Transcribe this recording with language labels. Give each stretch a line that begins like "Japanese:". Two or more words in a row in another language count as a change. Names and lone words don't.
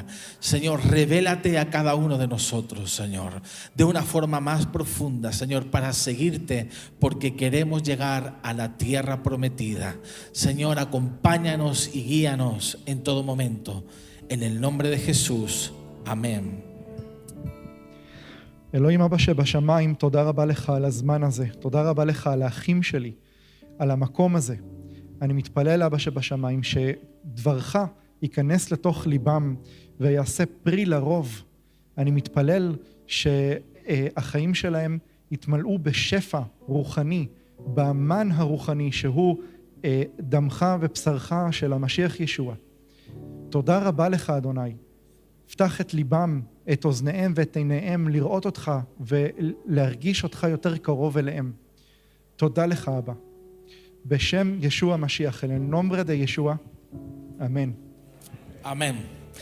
Spanish: Señor, revélate a cada uno de nosotros, Señor, de una forma más profunda, Señor, para seguirte, porque queremos llegar a la tierra prometida. Señor, acompáñanos y guíanos en todo momento. En el nombre de Jesús. Amén.
Hebrew: אלוהים אבא שבשמיים, תודה רבה לך על הזמן הזה, תודה רבה לך על האחים שלי, על המקום הזה. אני מתפלל אבא שבשמיים שדברך ייכנס לתוך ליבם ויעשה פרי לרוב. אני מתפלל שהחיים שלהם יתמלאו בשפע רוחני, באמן הרוחני שהוא דמך ובשרך של המשיח ישוע. תודה רבה לך אדוני. פתח את ליבם, את אוזניהם ואת עיניהם לראות אותך ולהרגיש אותך יותר קרוב אליהם. תודה לך אבא. בשם ישוע המשיח,
Spanish: en el nombre de Yeshua. Amén. Amén.